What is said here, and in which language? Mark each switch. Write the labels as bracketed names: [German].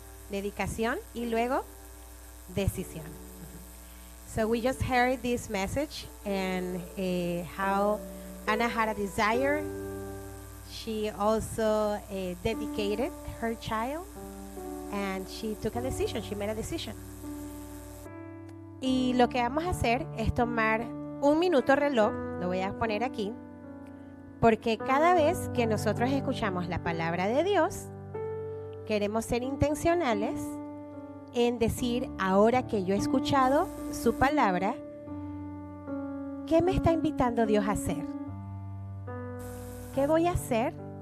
[Spanish] Dedicación y luego decisión. [English] So we just heard this message and how Anna had a desire. She also dedicated her child and she took a decision. She made a decision. [Spanish] Y lo que vamos a hacer es tomar un minuto reloj, lo voy a poner aquí, porque cada vez que nosotros escuchamos la palabra de Dios, queremos ser intencionales en decir, ahora que yo he escuchado su palabra, ¿qué me está invitando Dios a hacer? ¿Qué voy a hacer